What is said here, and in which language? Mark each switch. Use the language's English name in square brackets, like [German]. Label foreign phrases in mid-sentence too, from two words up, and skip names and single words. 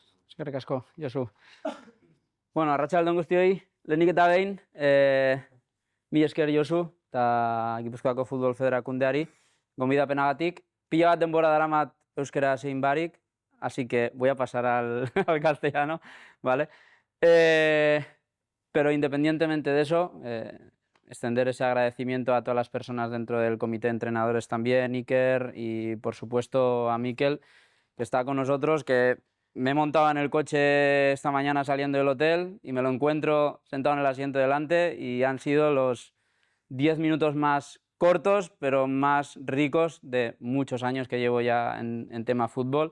[Basque] Eskerrik asko, Josu. Bueno, arratsalde on guztioi, lehenik eta behin, mila esker Josu, eta Gipuzkoako Futbol Federakundeari, gonbidapenagatik. Pila bat denbora daramat euskera zein barik, [Spanish] así que voy a pasar al castellano, ¿vale? Pero independientemente de eso, extender ese agradecimiento a todas las personas dentro del comité de entrenadores también, Iker, y por supuesto a Mikel, que está con nosotros, que me he montado en el coche esta mañana saliendo del hotel y me lo encuentro sentado en el asiento delante y han sido los 10 minutos más cortos, pero más ricos de muchos años que llevo ya en tema fútbol.